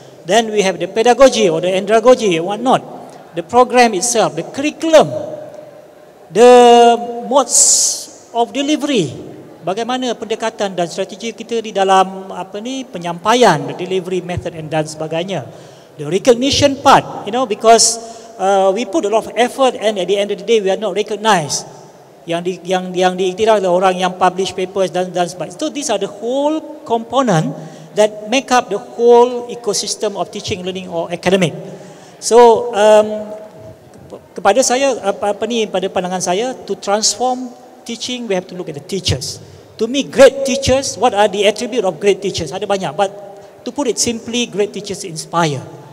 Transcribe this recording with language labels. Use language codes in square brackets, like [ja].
[en] Then we have the pedagogy or the andragogy and what not. The program itself, the curriculum, the modes of delivery. [ms] Bagaimana pendekatan dan strategi kita di dalam penyampaian, [en] the delivery method and [ms] dan sebagainya. [en] The recognition part, because we put a lot of effort and at the end of the day we are not recognized. [ms] Yang diiktiraf oleh orang yang publish papers dan sebagainya. [en] So these are the whole component that make up the whole ecosystem of teaching, learning or academic. So [ms] kepada saya pada pandangan saya, [en] to transform teaching we have to look at the teachers. To me, great teachers, what are the attribute of great teachers? [ms] Ada banyak, [en] but to put it simply, great teachers inspire.